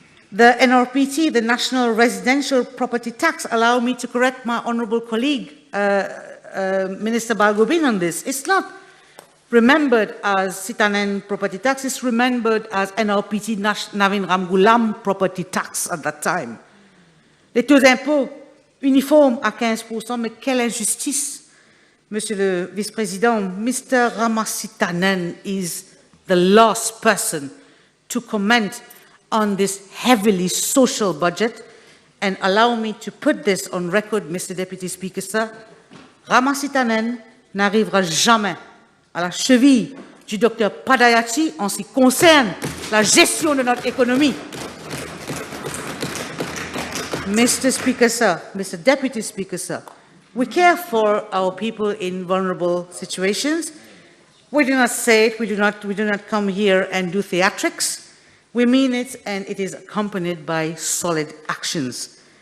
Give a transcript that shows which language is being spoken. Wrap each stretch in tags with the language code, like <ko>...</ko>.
<en>The NRPT, the National Residential Property Tax, allow me to correct my honourable colleague, Minister Balgobin, on this. It's not remembered as Sitanen property tax, is remembered as NRPT Navin Ramgoolam property tax at that time.</en> <fr>Les taux d'impôt uniformes à 15%, mais quelle injustice, Monsieur le Vice-président.</fr> <en>Mr. Ramasitanen is the last person to comment on this heavily social budget, and allow me to put this on record, Mr. Deputy Speaker, sir.</en> <fr>Ramasitanen n'arrivera jamais à la cheville du docteur Padachi en ce qui concerne la gestion de notre économie.</fr> <en>Mr. Speaker, sir, Mr. Deputy Speaker, sir, we care for our people in vulnerable situations. We do not say it, we do not come here and do theatrics. We mean it, and it is accompanied by solid actions.</en>